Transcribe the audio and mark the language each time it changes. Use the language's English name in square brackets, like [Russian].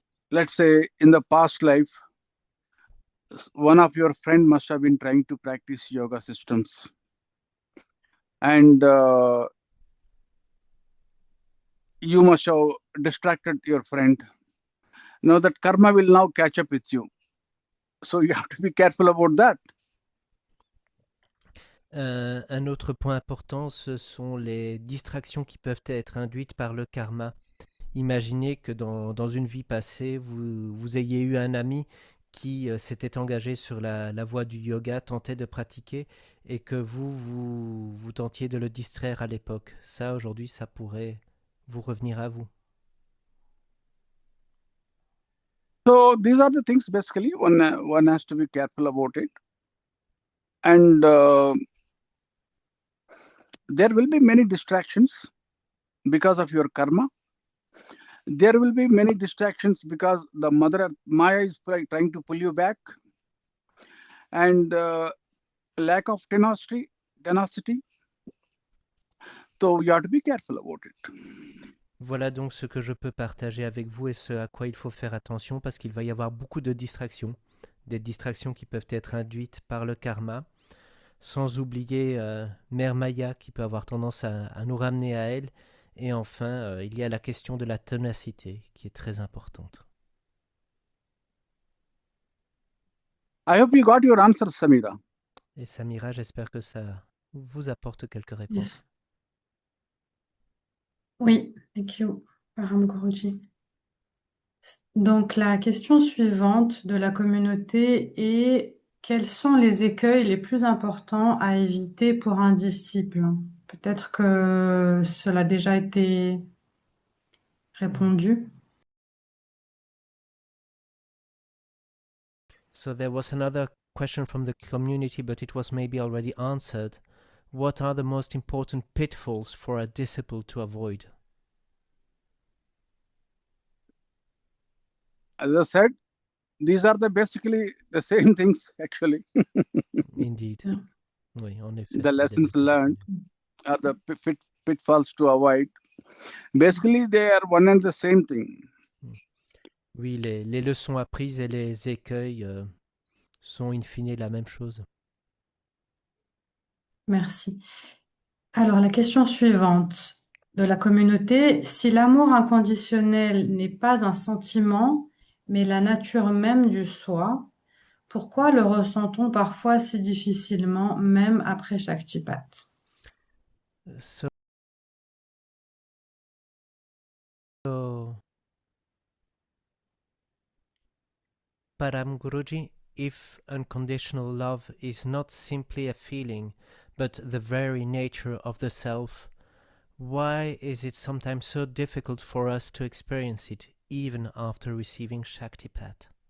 [English] Let's say in the past life, one of your friend must have been trying to practice yoga systems, and you must have distracted your friend. Now that karma will now catch up with you, so you have to be careful about that. [French] Un autre point important, ce sont les distractions qui peuvent être induites par le karma. Imaginez que dans une vie passée, vous ayez eu un ami qui s'était engagé sur la voie du yoga, tentait de pratiquer, et que vous tentiez de le distraire à l'époque. Ça, aujourd'hui, ça pourrait vous revenir à vous. [English] So these are the things basically one has to be careful about it, and there will be many distractions because of your karma. There will be many distractions because the mother Maya is trying to pull you back, and lack of tenacity. So you have to be careful about it. [French] Voilà donc ce que je peux partager avec vous et ce à quoi il faut faire attention parce qu'il va y avoir beaucoup de distractions, des distractions qui peuvent être induites par le karma, sans oublier Mère Maya qui peut avoir tendance à nous ramener à elle, et enfin il y a la question de la ténacité qui est très importante. [English] I hope you got your answer, Samira. [French] Et Samira, j'espère que ça vous apporte quelques réponses. [English] Yes. [French] Oui, [English] thank you, Param Guruji. [French] Donc, la question suivante de la communauté est: quels sont les écueils les plus importants à éviter pour un disciple? Peut-être que cela a déjà été répondu. [English] So there was another question from the community, but it was maybe already answered. What are the most important pitfalls for a disciple to avoid? As I said, these are basically the same things actually. Indeed. Yeah. [French] Oui, en effet. [English] The lessons learned are the pitfalls to avoid. Basically, they are one and the same thing. [French] Oui, les leçons apprises et les écueils sont in fine la même chose. Merci. Alors, la question suivante de la communauté: si l'amour inconditionnel n'est pas un sentiment, mais la nature même du soi, pourquoi le ressent-on parfois si difficilement, même après Shaktipat? [English] So, Param Guruji, if unconditional love is not simply a feeling, but the very nature of the self, why is it sometimes so difficult for us to experience it, even after receiving Shaktipat?